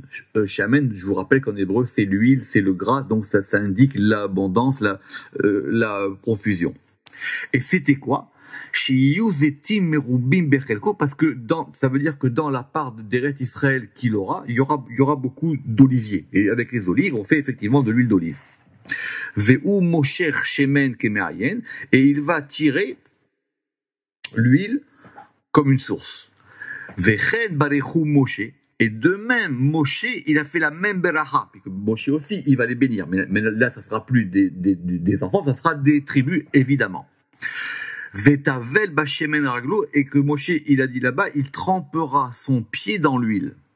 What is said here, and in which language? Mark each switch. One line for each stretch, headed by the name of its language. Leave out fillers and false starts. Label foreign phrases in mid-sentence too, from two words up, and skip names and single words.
French: Shamen, je vous rappelle qu'en hébreu c'est l'huile, c'est le gras, donc ça indique l'abondance, la profusion. Et c'était quoi? Parce que ça veut dire que dans la part d'Eret Israël qu'il aura, il y aura beaucoup d'oliviers. Et avec les olives, on fait effectivement de l'huile d'olive.
Hebrew: והוא מושך שמן כמעיין,
French: et il va tirer l'huile comme une source.
Hebrew: וכן ברכו משה,
French: et de même Moshe, il a fait la même beracha. Puis Moshe aussi, il va les bénir. Mais là, ça sera plus des enfants, ça sera des tribus, évidemment.
Hebrew: וטובל בשמן רגלו,
French: et que Moshe, il a dit là-bas, il trempera son pied dans l'huile.